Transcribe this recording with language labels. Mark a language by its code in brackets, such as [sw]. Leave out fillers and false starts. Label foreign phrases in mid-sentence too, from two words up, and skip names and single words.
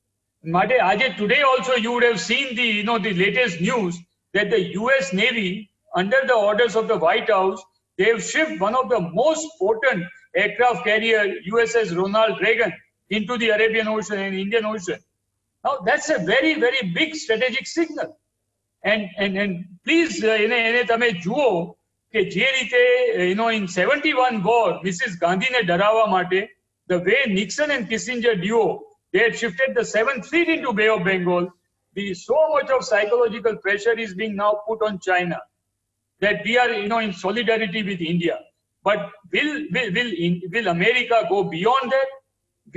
[en] Today also you would have seen the latest news that the US Navy, under the orders of the White House, they have shipped one of the most potent aircraft carrier, USS Ronald Reagan, into the Arabian Ocean and Indian Ocean. Now that's a very, very big strategic signal. And please, [gu] તમે જુઓ કે જે રીતે, [en] in 71 war, Mrs. [gu] Gandhi ne ડરાવવા માટે, [en] the way Nixon and Kissinger duo, they had shifted the 7th Fleet into Bay of Bengal. So much of psychological pressure is being now put on China that we are, in solidarity with India. But will America go beyond that?